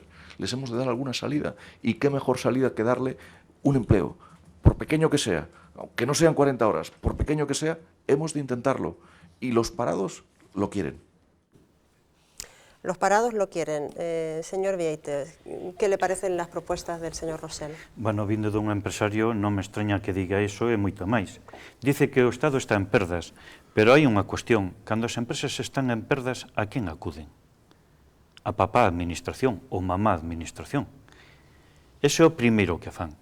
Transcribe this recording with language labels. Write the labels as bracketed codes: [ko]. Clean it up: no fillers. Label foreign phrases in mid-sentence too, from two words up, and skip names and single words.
[es] Les hemos de dar alguna salida y qué mejor salida que darle un empleo, por pequeño que sea, aunque no sean 40 horas, por pequeño que sea, hemos de intentarlo. Y los parados lo quieren. Los parados lo quieren. Señor Vieites, ¿qué le parecen las propuestas del señor Rosell? [gl] Bueno, vindo dun empresario, non me extraña que diga iso e moito máis. Dice que o Estado está en perdas, pero hai unha cuestión. Cando as empresas están en perdas, a quen acuden? A papá administración ou mamá administración. Ese é o primeiro que fan.